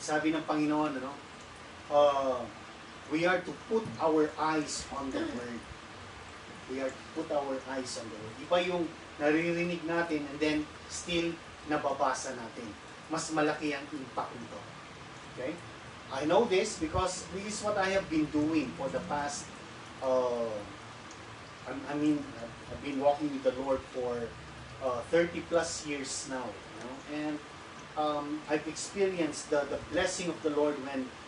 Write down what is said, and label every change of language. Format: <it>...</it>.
<tl>Sabi ng Panginoon,</tl> <en>we are to put our eyes on the Word. We are to put our eyes on the Word.</en> <tl>Iba yung naririnig natin</tl> <en>and then still</en> <tl>nababasa natin. Mas malaki ang impact nito.</tl> <en>Okay? I know this because this is what I have been doing for the past, I've been walking with the Lord for 30 plus years now. And I've experienced the blessing of the Lord when</en>